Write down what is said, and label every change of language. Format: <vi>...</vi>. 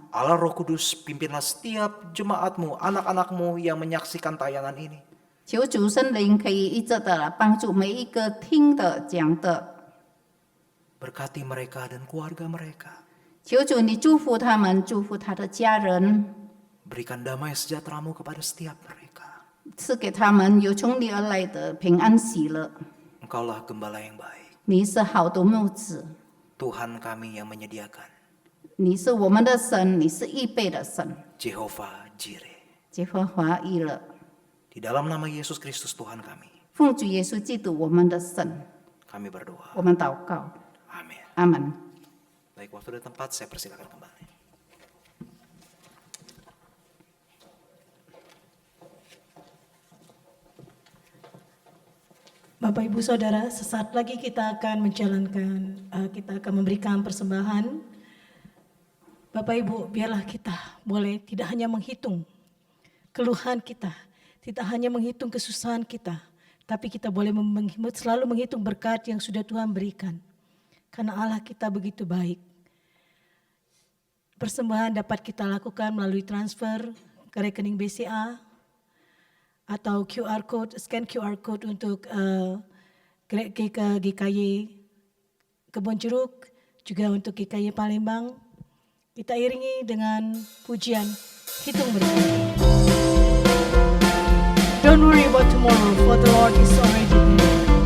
<id>Allah Roh Kudus, pimpinlah setiap jemaatmu, anak-anakmu yang menyaksikan tayangan ini.</id> <zh>求主圣灵可以一直的帮助每一个听的讲的，</zh> <id>Berkati mereka dan keluarga mereka.</id> <zh>求主你祝福他们，祝福他的家人，</zh> <id>Berikan damai sejahtera-Mu kepada setiap mereka.</id> <zh>赐给他们有从你而来的平安喜乐。</zh> <id>Engkaulah gembala yang baik.</id> <zh>你是好的牧子，</zh> <id>Tuhan kami yang menyediakan.</id> <zh>你是我们的神，你是预备的神，</zh> <id>Jehovah Jireh.</id> <zh>耶和华以勒。</zh> <id>Di dalam nama Yesus Kristus Tuhan kami,</id> <zh>奉主耶稣基督我们的神，</zh> <id>kami berdoa.</id> <zh>我们祷告，</zh> <id>Amin.</id> <zh>阿门。</zh> <id>Baik, waktu dan tempat saya persilakan kembali. Bapak Ibu Saudara, sesaat lagi kita akan kita akan memberikan persembahan. Bapak Ibu, biarlah kita boleh tidak hanya menghitung keluhan kita, tidak hanya menghitung kesusahan kita, tapi kita boleh selalu menghitung berkat yang sudah Tuhan berikan. Karena Allah kita begitu baik. Persembahan dapat kita lakukan melalui transfer ke rekening BCA, atau QR code, scan QR code untuk GKY Kebon Jeruk, juga untuk GKY Palembang. Kita iringi dengan pujian hitung berkat.</id> <en>Don't worry about tomorrow, for the Lord is already there.</en>